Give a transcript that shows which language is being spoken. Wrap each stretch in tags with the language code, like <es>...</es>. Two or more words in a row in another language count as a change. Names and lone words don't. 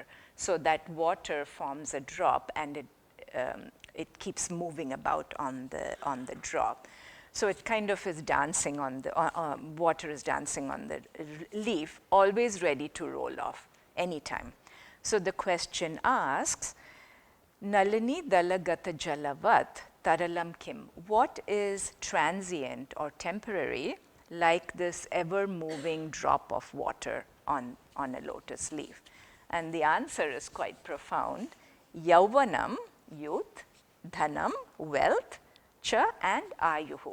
<en>So that water forms a drop and it keeps moving about on the drop. So it kind of is dancing on the, water is dancing on the leaf, always ready to roll off anytime. So the question asks,</en> <sa>Nalini dalagata jalavat taralam kim.</sa> <en>What is transient or temporary like this ever-moving drop of water on a lotus leaf? And the answer is quite profound. Yauvanam, youth, dhanam, wealth, cha, and ayuhu.</en>